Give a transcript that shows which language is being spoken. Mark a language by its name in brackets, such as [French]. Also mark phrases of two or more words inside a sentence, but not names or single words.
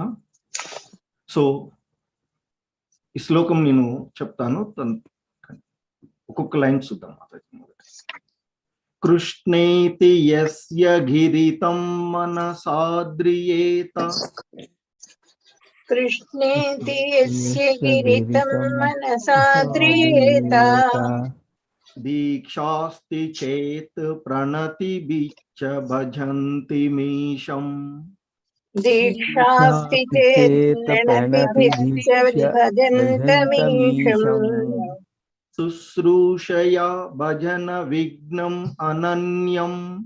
[Telugu] సో ఈ శ్లోకం నేను చెప్తాను, ఒక్కొక్క లైన్ చూద్దాం మాతాజీ. [Sanskrit] కృష్ణేతి యస్య గిరితం మనసాద్రియేత కృష్ణేతి యస్య గిరితం మనసాద్రియేత दीक्षास्ति चेत् प्रणतिभिश्च भजन्ति मीशम् दीक्षास्ति चेत् प्रणतिभिश्च भजन्तमीशम् शुश्रूषया भजन विघ्नम् अनन्यम्